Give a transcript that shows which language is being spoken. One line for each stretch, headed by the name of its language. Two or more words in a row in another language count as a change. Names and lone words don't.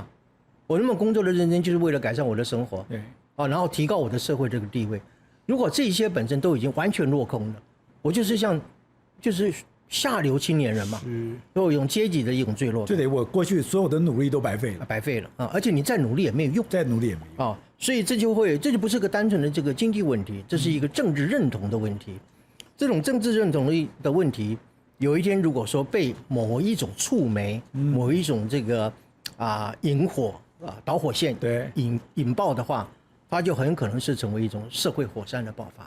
Chinese: 我那麼工作的認真，就是為了改善我的生活。然後提高我的社會這個地位。如果這些本身都已經完全落空了，我就是下流青年人嘛，都有階級的一種墜落，就得我過去所有的努力都白費了，白費了啊！而且你再努力也沒有用，再努力也没用啊！所以这就不是個單純的這個經濟問題，這是一個政治認同的問題。這種政治認同的問題，有一天如果說被某一種觸媒、某一種這個引火導火線引爆的話，它就很可能是成為一種社會火山的爆發。